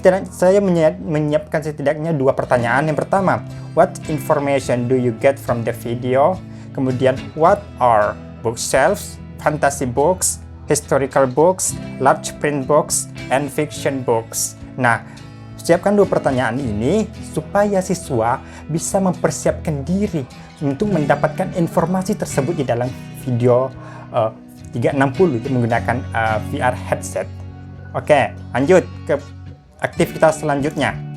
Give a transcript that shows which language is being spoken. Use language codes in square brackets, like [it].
[id] Saya menyiapkan setidaknya 2 pertanyaan. Yang pertama, [en] what information do you get from the video? [id] Kemudian, [en] what are bookshelves? fantasy books, historical books, large print books, and fiction books. [id] Nah, siapkan 2 pertanyaan ini supaya siswa bisa mempersiapkan diri untuk mendapatkan informasi tersebut di dalam video 360 itu menggunakan VR headset. Oke, lanjut ke aktivitas selanjutnya.